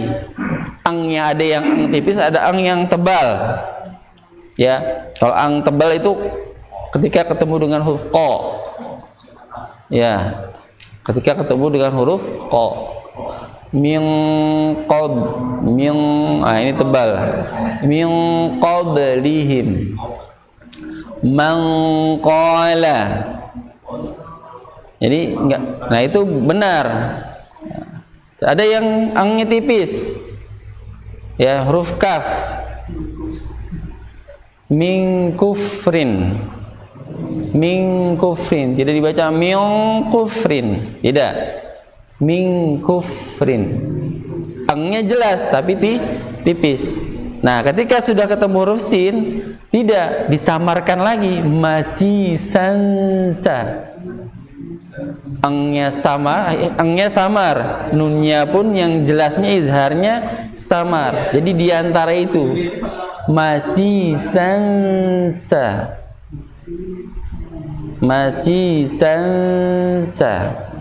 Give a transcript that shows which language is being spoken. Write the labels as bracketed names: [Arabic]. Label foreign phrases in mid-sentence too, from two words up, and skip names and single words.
[Indonesian] Angnya ada yang ang tipis, ada ang yang tebal. Ya, kalau ang tebal itu ketika ketemu dengan huruf qa. Ya, ketika ketemu dengan huruf qa. [Arabic] Min qad, [Indonesian] ini tebal. [Arabic] Min qablihim. Man qala. [Indonesian] Jadi enggak. Nah, itu benar. Ada yang angnya tipis. Ya, huruf kaf. [Arabic] Min kufrin, min kufrin, [Indonesian] tidak dibaca [Arabic] min kufrin, [Indonesian] tidak, [Arabic] min kufrin. [Indonesian] Angnya jelas tapi tipis. Nah, ketika sudah ketemu huruf sin, tidak disamarkan lagi, masih sansa. Angnya samar, nunnya pun yang jelasnya izharnya samar. Jadi diantara itu masih sansa, masih sansa.